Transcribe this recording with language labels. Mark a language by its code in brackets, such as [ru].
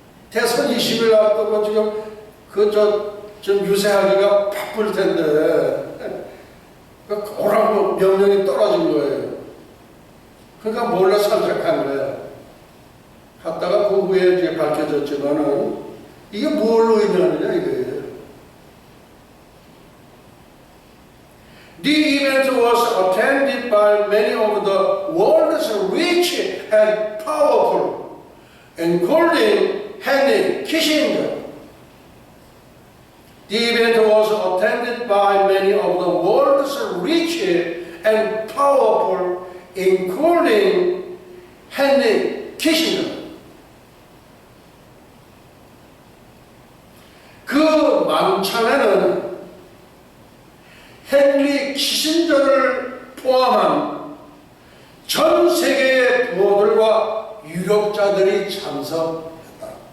[ko] 대선 20일 앞두고 지금 좀 유세하기가 바쁠 텐데 오라고 명령이 떨어진 거예요. 그러니까 몰래 선택한 거야. 갔다가 그 후에 이제 밝혀졌지만은 이게 뭘로 의미하느냐 이거예요. [en] The event was attended by many of the world's and powerful, including Henry Kissinger. The event was attended by many of the world's richest and powerful, including Henry Kissinger. [ko] 그 만찬에는 헨리 키신저를 포함한 전 세계의 부호들과 유력자들이 참석했다.